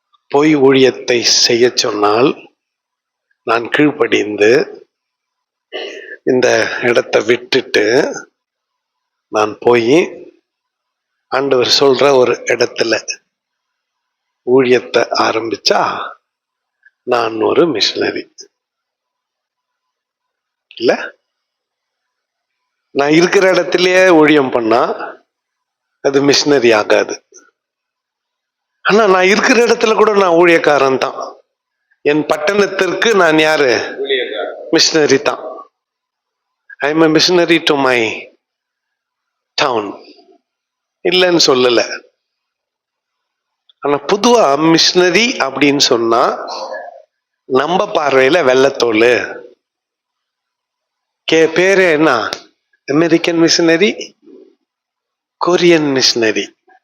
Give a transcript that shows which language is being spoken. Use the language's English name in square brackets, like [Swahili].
[Tamil] போய் ஊழியத்தை செய்ய சொன்னால் நான் கீழ்ப்படிந்து இந்த இடத்தை விட்டுட்டு நான் போய் ஆண்டவர் சொல்ற ஒரு இடத்துல ஊழியத்தை ஆரம்பிச்சா நான் ஒரு மிஷனரி இல்ல. நான் இருக்கிற இடத்திலேயே ஊழியம் பண்ணா அது மிஷனரி ஆகாது. ஆனா நான் இருக்கிற இடத்துல கூட நான் ஊழியக்காரன் தான். என் பட்டணத்திற்கு நான் யாரு? மிஷனரி தான். [English] I am a missionary to my town. [Tamil] இல்லைன்னு சொல்லல. ஆனா பொதுவா மிஷனரி அப்படின்னு சொன்னா நம்ம பார்வையில வெள்ளத்தோல். பேரு என்ன? American missionary, Korean missionary.